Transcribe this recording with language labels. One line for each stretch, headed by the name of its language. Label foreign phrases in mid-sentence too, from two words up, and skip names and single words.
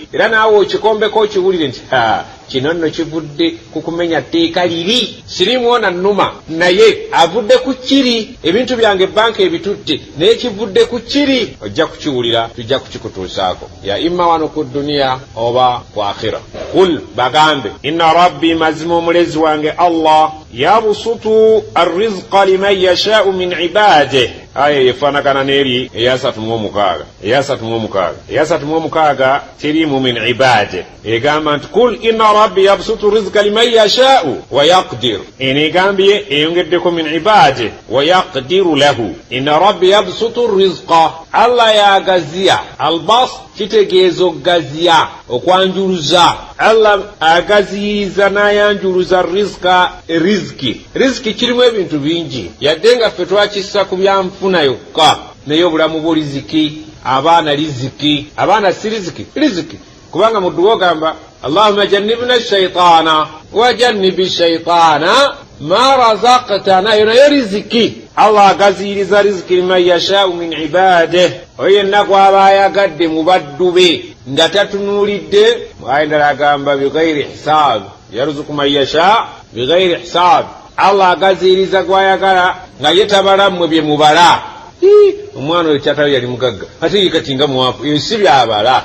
Ganda: Era naawe okikombeko okiwulire nti kino nno kivudde ku kumenya tteeka liri, sirimuona nnuma naye avudde ku kiri. Ebintu byange banka ebitutte naye kivudde ku kiri. Ojja kukiwulira, tujja kukikutuusaako ya imma wano ku duniya oba ku akhira. Qul bagambe
Arabic: إن ربي
Ganda: mazima omulezi wange Allah
Arabic: يبسط الرزق لمن يشاء من عباده.
Ganda: Aya yefaanagana n'eri eya 3:16. eya 3:16 terimu
Arabic: من عباده
Ganda: egamba nti
Arabic: قل إن ربي يبسط الرزق لمن يشاء ويقدر.
Ganda: eno egambye eyongeddeko
Arabic: من عباده ويقدر له. إن ربي يبسط الرزق,
Ganda: Allah yagaziya. albas kitegeeza okugaziya, okwanjuluza. Allah agaziyiriza n'ayanjuluza riziki kirimu ebintu bingi, yadde nga ffe twakissa ku byanfuna yokka, naye obulamu bwo riziki, abaana riziki, abaana si riziki. Kubanga mu dduwa ogamba
Arabic: اللهم جنبنا الشيطان وجنب الشيطان ما رزقتنا,
Ganda: yo nayo riziki. Allah agaziyiriza riziki
Arabic: لمن يشاء من عباده,
Ganda: oyo yenna gw'aba ayagadde mu baddu be nga tatunuulidde. Ayendala agamba
Arabic: بغير حساب, يرزق من يشاء بغير حساب.
Ganda: Allah agaziyiriza gw'ayagala nga ye tabala mmwe bye mubala. Omwana oyo kyatalo yali mugagga ate ye kati nga muwafu, ebyo si byabala.